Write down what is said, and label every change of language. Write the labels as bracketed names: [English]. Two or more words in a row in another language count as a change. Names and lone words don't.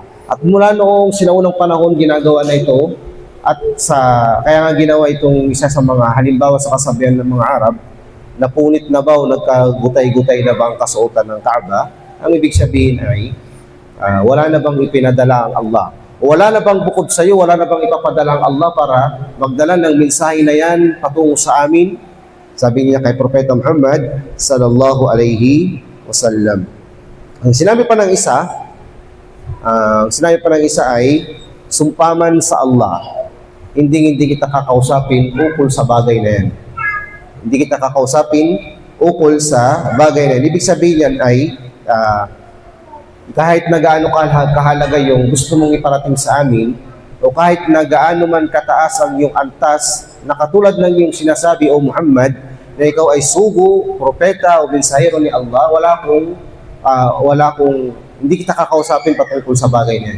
[Filipino] At mula noong sinaunang panahon ginagawa na ito, at kaya nga ginawa itong isa sa mga halimbawa sa kasabihan ng mga Arab, napunit na ba o nagkagutay-gutay na ba ang kasuotan ng Kaaba? Ang ibig sabihin ay wala na bang ipinadala ang Allah? Wala na bang bukod sa iyo, wala na bang ipapadala ang Allah para magdala ng mensahe na yan patungo sa amin? Sabi niya kay Propeta Muhammad [Arabic] صلى الله عليه وسلم. [Filipino] Ang sinabi pa ng isa ay sumpaman sa Allah, hindi kita kakausapin ukol sa bagay na yan. Hindi kita kakausapin ukol sa bagay na yan. Ibig sabihin yan ay kahit na gaano kahalaga yung gusto mong iparating sa amin, o kahit na gaano man kataas ang yung antas, na katulad ng yung sinasabi, O Muhammad, na ikaw ay sugo, propeta, o mensahero ni Allah, hindi kita kakausapin patungkol sa bagay na yan.